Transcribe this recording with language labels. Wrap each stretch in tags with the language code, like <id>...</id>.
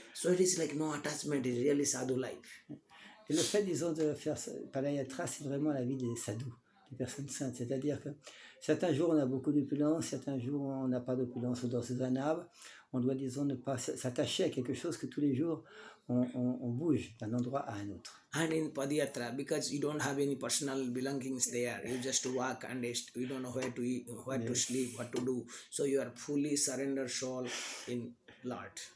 <en>So it is like no attachment. It's really sadhu life.</en> <fr>Et le fait, disons, de faire Padayatra, c'est vraiment la vie des sadhus, des personnes saintes. C'est-à-dire que certains jours, on a beaucoup d'opulence, certains jours, on n'a pas d'opulence ou dans un arbre. On doit, disons, ne pas s'attacher à quelque chose que tous les jours, on bouge d'un endroit à un autre.</fr> <en>And in Padayatra, because you don't have any personal belongings there, you just walk and you don't know where to eat, where to sleep, what to do. So you are fully surrendered soul in Lord.</en>